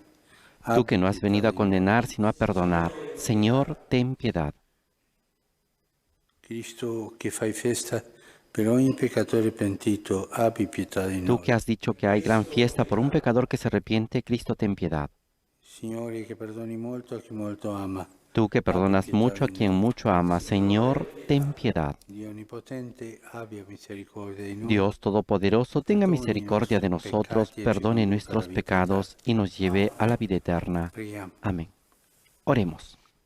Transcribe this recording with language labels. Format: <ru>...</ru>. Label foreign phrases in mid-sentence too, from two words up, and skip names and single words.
<es>Tú que no has venido a condenar, sino a perdonar. Señor, ten piedad.</es> <it>Cristo, que fai festa per ogni peccatore pentito, abbi pietà di noi.</it> <es>Tú que has dicho que hay gran fiesta por un pecador que se arrepiente, Cristo, ten piedad.</es> <it>Signore, que perdoni molto a chi molto ama.</it> <es>Tú que perdonas mucho a quien mucho ama, Señor, ten piedad. Dios Todopoderoso, tenga misericordia de nosotros, perdone nuestros pecados y nos lleve a la vida eterna. Amén. Oremos.</es>